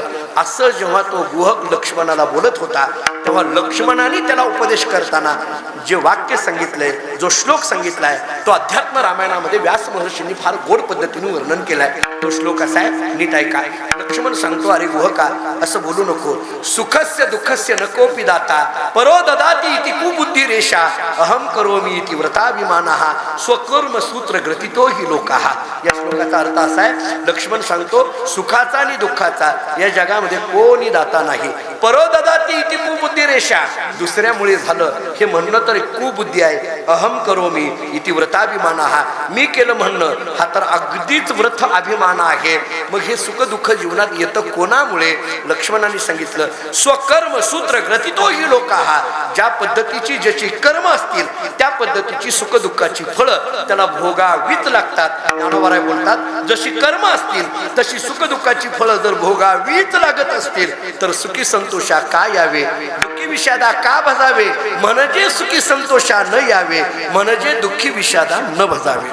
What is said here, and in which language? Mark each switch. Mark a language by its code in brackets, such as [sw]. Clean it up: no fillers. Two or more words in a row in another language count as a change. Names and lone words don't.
[mr] असं जेव्हा तो गुहक लक्ष्मणाला बोलत होता तेव्हा लक्ष्मणाने त्याला उपदेश करताना जे वाक्य सांगितलंय, जो श्लोक सांगितलाय, तो अध्यात्म रामायणामध्ये व्यास महर्षींनी फार गोड पद्धतीने वर्णन केलाय. तो श्लोक असा आहे, नीट ऐका. लक्ष्मण सांगतो, अरे गुहका असं बोलू नको. [sa] सुखस्य दुःखस्य नकोपि दाता परो ददाति इति कुबुद्धी रेषा अहम करोमि इति व्रताभिमानः स्वकर्म सूत्र ग्रथितो हि लोकाः. [mr] या श्लोकाचा अर्थ असा आहे, लक्ष्मण सांगतो सुखाचा आणि दुःखाचा या जगामध्ये कोणी दाता नाही. [sa] परो ददाति इति कुबुद्धी रेषा, [mr] दुसऱ्यामुळे झालं हे म्हणणं तर कुबुद्धी आहे. [sa] अहम करोमि इति व्रताभिमानः, [mr] मी केलं म्हणणं हा तर अगदीच व्रत अभिमान आहे. मग हे सुख दुःख जीवनात येतं कोणामुळे? लक्ष्मणाने सांगितलं, [sa] स्वकर्म सूत्र ग्रथितो हि लोकाः, [mr] ज्या पद्धतीची ज्याची कर्म असतील त्या पद्धतीची सुख दुःखाची फळं त्याला भोगावीच लागतात. ज्ञानोबा बोलतात, जशी कर्म असतील तशी सुख दुःखाची फळं जर भोगावीच लागत असतील तर सुखी संतोषा का यावे, दुःखी विषादा का भजावे, म्हणजे सुखी संतोषा न यावे, म्हणजे दुःखी विषादा न भजावे.